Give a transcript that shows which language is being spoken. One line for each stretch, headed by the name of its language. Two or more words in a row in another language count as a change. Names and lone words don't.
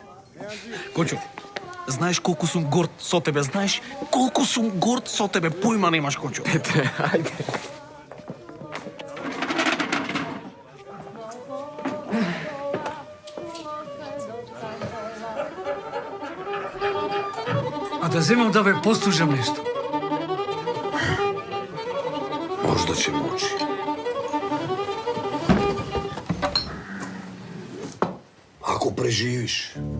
Macedonian: Кочо, знаеш колку сум горд со тебе, знаеш колку сум горд со тебе, појма немаш, Кочо. Петре, ајде. А да земам да ве послушам нешто.
Serbian: Možda će moći. преживиш.